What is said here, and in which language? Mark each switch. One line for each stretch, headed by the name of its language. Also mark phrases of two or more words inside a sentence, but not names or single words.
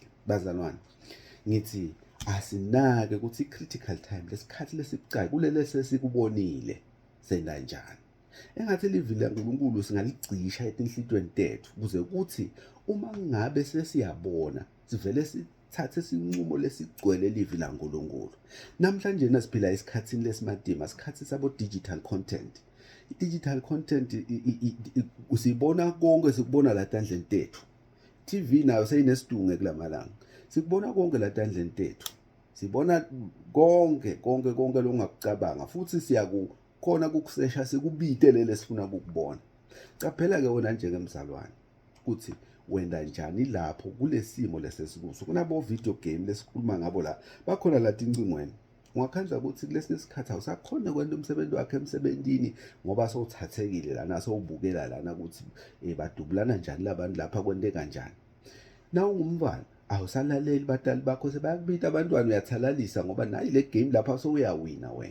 Swati: Bazalwane, ngithi asinake ukuthi
English: critical time
Swati: lesikhathi lesibucayi kulele sesikubonile senda njani. Engathi livili laNkulunkulu singaligcisha etinhlitweni tethu ukuze kuthi uma ngabe sesiyabona sivele sithathe isinqumo lesigcwele livili laNkulunkulu. Namhlanje nasiphila esikhathini lesimadima, isikhathi sabo
English: digital content.
Swati: I-
English: digital content
Swati: usibona konke, sikubona la tandleni tethu. TV nayo seyinesidunge kulamalanga. Sikubona konke la tandleni tethu. Sibona konke longakucabanga futhi siyakukhona kukusesha sikubite lele sifuna ukubona. Caphela ke wena njengemzalwane ukuthi wenda njani lapho kulesimo lesesikuso. Kunabo
English: video game
Swati: lesikhuluma ngabo la. Bakhona la tincingweni. Ungakhanza ukuthi kulesi sikhathi awusakhona kwenda umsebenzi wakhe emsebenzini ngoba sowuthathekile lana sowubukela lana ukuthi badubulana njani labantu lapha kwente kanjani. Na ungumntwana awusalaleli batali bakho sebayakubita abantwana uyathalalisa ngoba nayi le game lapha sowuyawina wena.